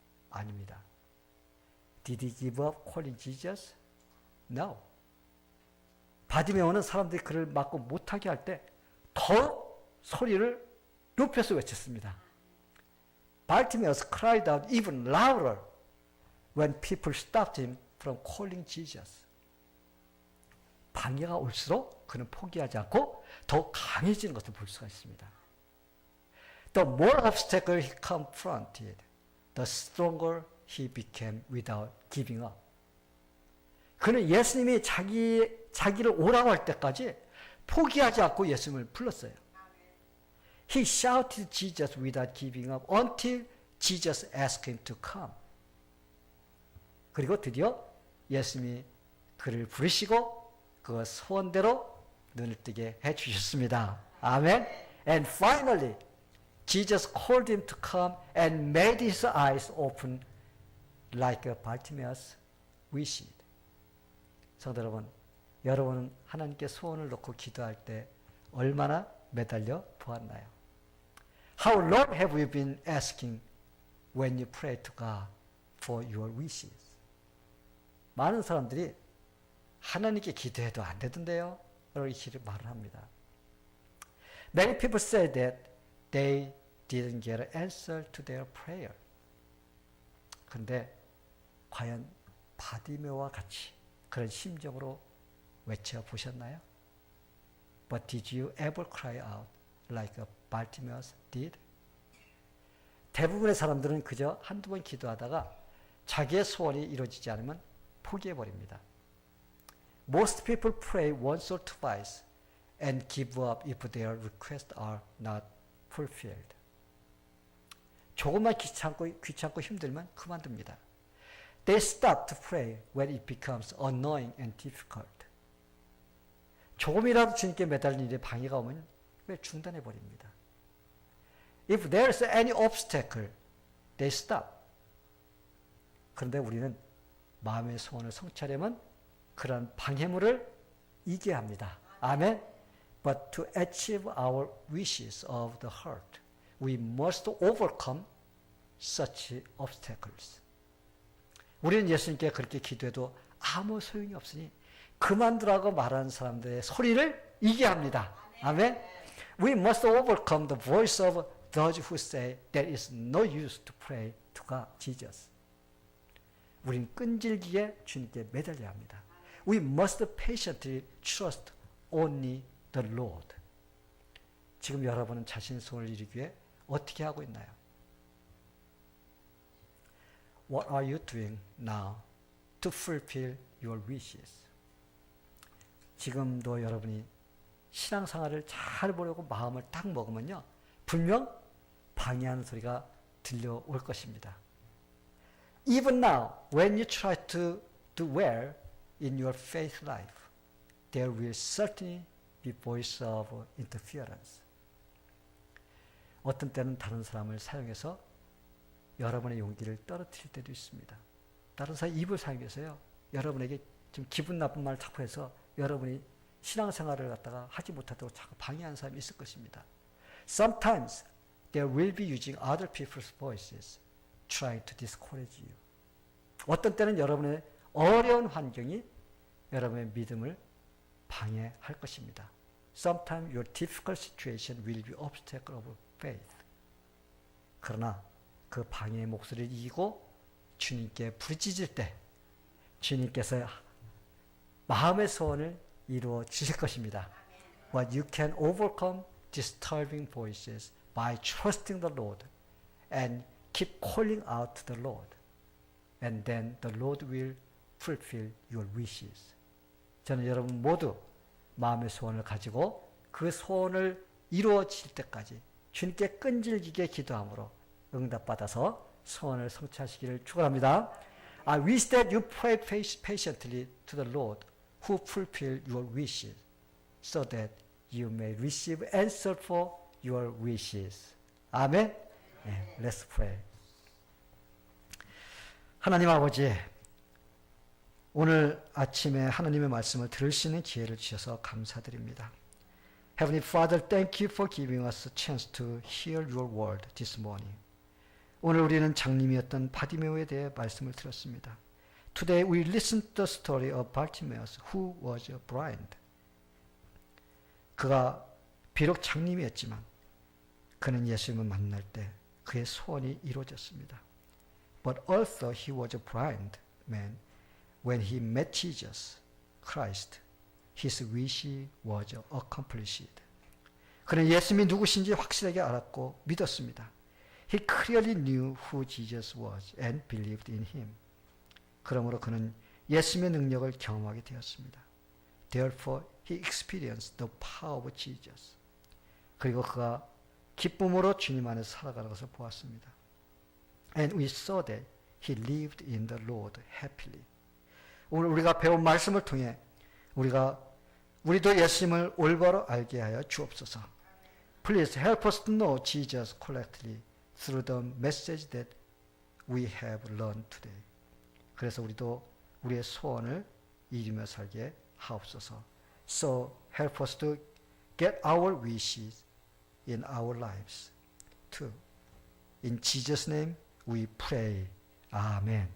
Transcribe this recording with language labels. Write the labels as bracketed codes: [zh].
[ko] 아닙니다. [en] Did he give up calling Jesus? No. [ko] 바디메오는 사람들이 그를 막고 못하게 할 때 더욱 소리를 높여서 외쳤습니다. [en] Bartimaeus cried out even louder when people stopped him from calling Jesus. [ko] 방해가 올수록 그는 포기하지 않고 더 강해지는 것을 볼 수가 있습니다. [en] The more obstacle he confronted, the stronger he became without giving up. [ko] 그는 예수님이 자기를 오라고 할 때까지 포기하지 않고 예수님을 불렀어요. [en] He shouted Jesus without giving up until Jesus asked him to come. [ko] 그리고 드디어 예수님이 그를 부르시고 그 소원대로 눈을 뜨게 해주셨습니다. 아멘. [en] And finally, Jesus called him to come and made his eyes open like Bartimaeus wished. [ko] 성도 여러분, 여러분은 하나님께 소원을 놓고 기도할 때 얼마나 매달려 보았나요? [en] How long have you been asking when you pray to God for your wishes? [ko] 많은 사람들이 하나님께 기도해도 안 되던데요? 이렇게 말을 합니다. [en] Many people say that they didn't get an answer to their prayer. [ko] 그런데 과연 바디메오와 같이 그런 심정으로 외쳐보셨나요? [en] But did you ever cry out like Bartimaeus did? [ko] 대부분의 사람들은 그저 한두 번 기도하다가 자기의 소원이 이루어지지 않으면 포기해버립니다. [en] Most people pray once or twice and give up if their requests are not fulfilled. [ko] 조금만 귀찮고 힘들면 그만둡니다. [en] They stop to pray when it becomes annoying and difficult. [ko] 조금이라도 주님께 매달리는 일에 방해가 오면 왜 중단해버립니다. [en] If there is any obstacle, they stop. [ko] 그런데 우리는 마음의 소원을 성취하려면 그런 방해물을 이겨야 합니다. 아멘. [en] But to achieve our wishes of the heart, we must overcome such obstacles. [ko] 우리는 예수님께 그렇게 기도해도 아무 소용이 없으니 그만두라고 말하는 사람들의 소리를 이겨야 합니다. 아멘. [en] We must overcome the voice of those who say there is no use to pray to God, Jesus. [ko] 우린 끈질기게 주님께 매달려야 합니다. [en] We must patiently trust only the Lord. [ko] 지금 여러분은 자신의 소원을 이루기 위해 어떻게 하고 있나요? [en] What are you doing now to fulfill your wishes? [ko] 지금도 여러분이 신앙생활을 잘 보려고 마음을 딱 먹으면요, 분명 방해하는 소리가 들려올 것입니다. [en] Even now, when you try to do well in your faith life, there will certainly be voice of interference. [ko] 어떤 때는 다른 사람을 사용해서 여러분의 용기를 떨어뜨릴 때도 있습니다. 다른 사람 입을 사용해서요, 여러분에게 좀 기분 나쁜 말을 자꾸 해서 여러분이 신앙생활을 갖다가 하지 못하도록 자꾸 방해하는 사람이 있을 것입니다. [en] Sometimes there will be using other people's voices trying to discourage you. [ko] 어떤 때는 여러분의 어려운 환경이 여러분의 믿음을 방해할 것입니다. [en] Sometimes your difficult situation will be obstacle of faith. [ko] 그러나 그 방해의 목소리를 이기고 주님께 부르짖을 때 주님께서 마음의 소원을 이루어 주실 것입니다. [en] But you can overcome disturbing voices by trusting the Lord and keep calling out to the Lord. And then the Lord will fulfill your wishes. [ko] 저는 여러분 모두 마음의 소원을 가지고 그 소원을 이루어질 때까지 주님께 끈질기게 기도함으로 응답받아서 소원을 성취하시기를 축원합니다. [en] I wish that you pray patiently to the Lord who fulfill your wishes so that you may receive answer for your wishes. [ko] 아멘. 네, [en] let's pray. [ko] 하나님 아버지, 오늘 아침에 하나님의 말씀을 들을 수 있는 기회를 주셔서 감사드립니다. [en] Heavenly Father, thank you for giving us a chance to hear your word this morning. [ko] 오늘 우리는 장님이었던 바디메오에 대해 말씀을 들었습니다. [en] Today we listened to the story of Bartimaeus who was blind. [ko] 그가 비록 장님이었지만 그는 예수님을 만날 때 그의 소원이 이루어졌습니다. [en] But also he was a blind man. When he met Jesus Christ, his wish was accomplished. [ko] 그는 예수님이 누구신지 확실하게 알았고 믿었습니다. [en] He clearly knew who Jesus was and believed in him. [ko] 그러므로 그는 예수님의 능력을 경험하게 되었습니다. [en] Therefore, he experienced the power of Jesus. [ko] 그리고 그가 기쁨으로 주님 안에서 살아가는 것을 보았습니다. [en] And we saw that he lived in the Lord happily. [ko] 오늘 우리가 배운 말씀을 통해 우리도 예수님을 올바로 알게 하여 주옵소서. [en] Please help us to know Jesus correctly through the message that we have learned today. [ko] 그래서 우리도 우리의 소원을 이루며 살게 하옵소서. [en] So help us to get our wishes in our lives too. In Jesus' name we pray. Amen.